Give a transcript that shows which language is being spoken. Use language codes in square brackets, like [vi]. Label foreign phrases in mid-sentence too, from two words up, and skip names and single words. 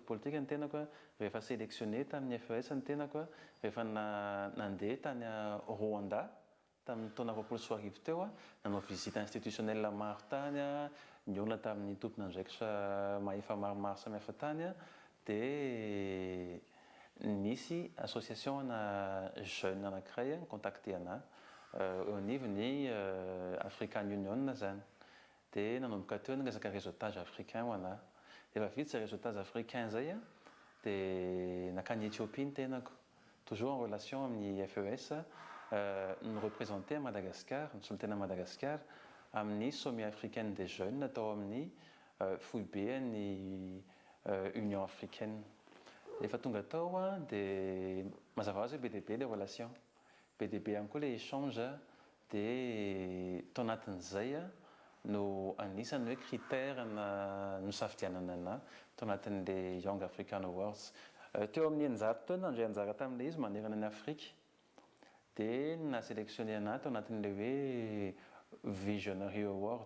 [mg] politika ny tenako, rehefa sélectionné tamin'ny FES ny tenako, rehefa nandeha tany Rwanda tamin'ny taona 2021 teo nanao [fr] visite institutionnelle [mg] maro tany, niolana tamin'ny tompon'andraikitra mahefa maromaro samihafa tany dia nisy association ana jeune anankiray contacté anahy eo anivon'ny African Union zany. Dia nanomboka teo ny resaka [fr] réseautage africain [mg] ho anahy. Rehefa vita izay [fr] réseautage africain [mg] zay dia nakany Éthiopie ny tenako. [fr] Toujours en relation [mg] amin'ny FES, [fr] nous représenté à Madagascar, [mg] ny solon-tena Madagascar amin'ny [fr] sommet africaine des jeunes [mg] natao amin'ny foiben'ny Union africaine. Rehefa tonga tao dia mazava ho azy hoe be dia be [fr] les relations. [mg] Be dia be ihany koa ilay échange dia tao anatin'izay no anisany hoe critère nosafidianana anahy tao anatin'ilay Young African Awards. Teo amin'ny eninjato taona nandray anjara tamin'ilay izy manerana ny Afrika dia nasélectionné anahy tao anatin'ilay hoe Visionary Award.